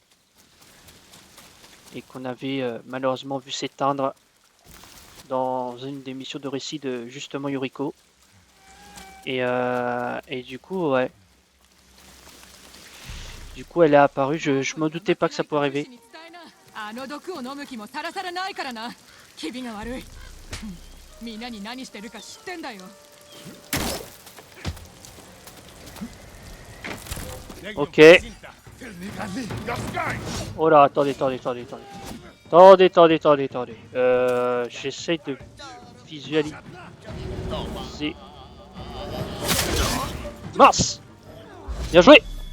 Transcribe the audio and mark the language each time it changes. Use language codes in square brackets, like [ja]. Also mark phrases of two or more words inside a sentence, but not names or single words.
[fr] Et qu'on avait malheureusement vu s'éteindre dans une des missions de récit de justement Yuriko. Et du coup, ouais. Du coup, elle est apparue. Je me doutais pas que ça pouvait arriver. [ja] あの毒を飲む気もさらさらないからな。気味が悪い。みんなに何してるか知ってんだよ。 [fr] Ok. Oh là, attendez. J'essaye de visualiser. Mince! Bien joué!